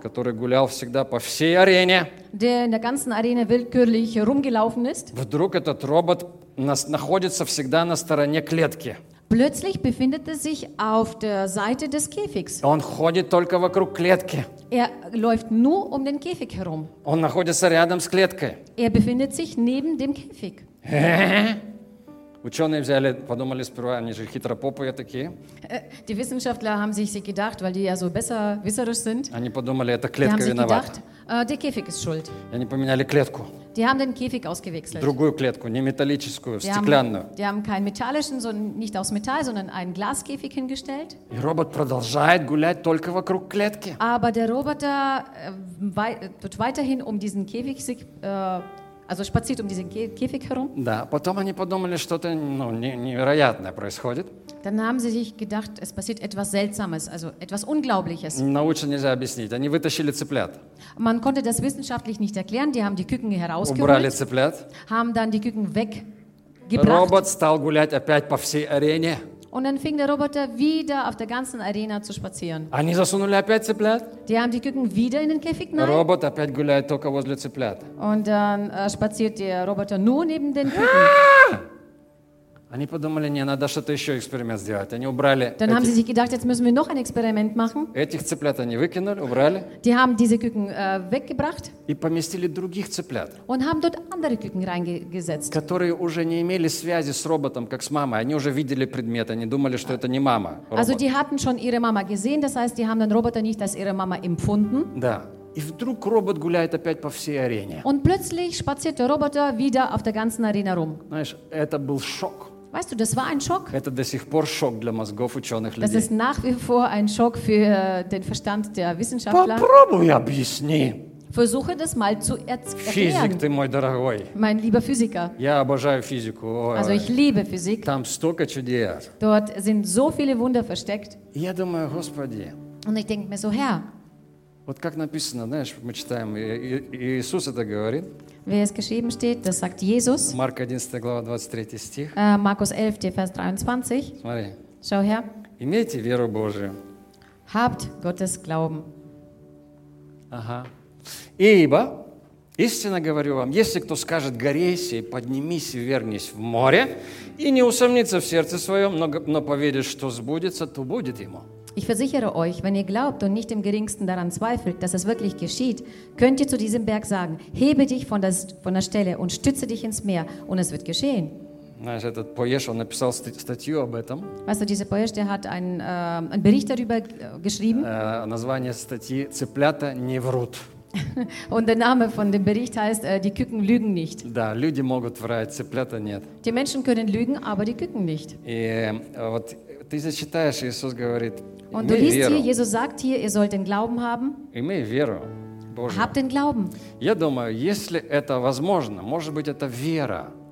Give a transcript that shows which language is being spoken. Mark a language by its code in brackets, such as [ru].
[ru] который гулял всегда по всей арене, [de] der in der ganzen Arena willkürlich rumgelaufen ist, [ru] вдруг этот робот находится всегда на стороне клетки. [de] Plötzlich befindet er sich auf der Seite des Käfigs. [ru] Он ходит только вокруг клетки. [de] Er läuft nur um den Käfig herum. [ru] Он находится рядом с клеткой. [de] Er befindet sich neben dem Käfig. [ru] Ученые взяли, подумали сперва, они же хитропопые такие. [de] Die Wissenschaftler haben sich gedacht, weil die ja so besserwisserisch sind. [ru] Они подумали, это клетка виновата. [de] Die haben sich gedacht, der Käfig ist schuld. [ru] Они поменяли клетку. [de] Die haben den Käfig ausgewechselt. [ru] Другую клетку, не металлическую, стеклянную. [de] Die haben keinen metallischen, sondern nicht aus Metall, sondern einen Glaskäfig hingestellt. [ru] И робот продолжает гулять только вокруг клетки. [de] Aber der Roboter wird weiterhin um diesen Käfig sich Also spaziert um diesen Käfig herum. [ru] Да, потом они подумали, что-то ну, невероятное происходит. [de] Dann haben sie sich gedacht, es passiert etwas Seltsames, also etwas Unglaubliches. [ru] Научно нельзя объяснить. Они вытащили цыплят. [de] Man konnte das wissenschaftlich nicht erklären. Die haben die Küken herausgeholt. [ru] Убрали цыплят. [de] Haben dann die Küken weggebracht. [ru] Робот стал гулять опять по всей арене. [de] Und dann fing der Roboter wieder auf der ganzen Arena zu spazieren. [ru] Они засунули опять цыплят. [de] Die haben die Küken wieder in den Käfig genommen. [ru] Робот опять гуляет только возле цыплят. [de] Und dann spaziert der Roboter nur neben den Küken. [ru] Они подумали, не, надо что-то еще эксперимент сделать. Они убрали. [de] Dann [ru] этих... [de] haben sie sich gedacht, jetzt müssen wir noch ein Experiment machen. [ru] Этих цыплят они выкинули, убрали. [de] Die haben diese Küken weggebracht. [ru] И поместили других цыплят. [de] Und haben dort andere Küken reingesetzt. [ru] Которые уже не имели связи с роботом, как с мамой. Они уже видели предмет, они думали, что это не мама. Робот. [de] Also die hatten schon ihre Mama gesehen, das heißt, die haben den Roboter nicht als ihre Mama empfunden. [ru] Да. И вдруг робот гуляет опять по всей арене. [de] Und plötzlich spaziert der Roboter wieder auf der ganzen Arena rum. [ru] Знаешь, это был шок. [de] Weißt du, das war ein Schock. [ru] Это до сих пор шок для мозгов ученых людей. [de] Das ist nach wie vor ein Schock für den Verstand der Wissenschaftler. [ru] Попробуй объясни. [de] Versuche das mal zu erklären. [ru] Физик ты мой дорогой. [de] Mein lieber Physiker. [ru] Я обожаю физику. [de] Also ich liebe Physik. [ru] Там столько чудес. [de] Dort sind so viele Wunder versteckt. [ru] Я думаю, Господи. [de] Und ich denke mir so, Herr. [ru] Вот как написано, знаешь, мы читаем, Иисус это говорит. [de] Wie es geschrieben steht, das sagt Jesus. [ru] Mark 11, глава 23 стих. [de] Markus 11, Vers 23. [ru] Смотри. [de] Schau her. [ru] Имейте веру Божию. [de] Habt Gottes Glauben. [ru] Ага. Ибо, истинно говорю вам, если кто скажет, горейся и поднимись и вернись в море, и не усомнится в сердце своем, но поверит, что сбудется, то будет ему. [de] Ich versichere euch, wenn ihr glaubt und nicht im geringsten daran zweifelt, dass es wirklich geschieht, könnt ihr zu diesem Berg sagen, hebe dich von der Stelle und stütze dich ins Meer und es wird geschehen. Weißt du, dieser Poesch, der hat einen Bericht darüber geschrieben. [ru] Название статьи «Цыплята не врут». [de] Und der Name von dem Bericht heißt, die Küken lügen nicht. [ru] Да, люди могут врать, цыплята нет. [de] Die Menschen können lügen, aber die Küken nicht. [ru] И вот ты зачитаешь, Иисус говорит, [de] Und du liest hier, Jesus sagt hier, ihr sollt den Glauben haben. [ru] Имей веру, Боже. [de] Habt den Glauben. [ru] Я думаю, если это возможно, может быть, это вера.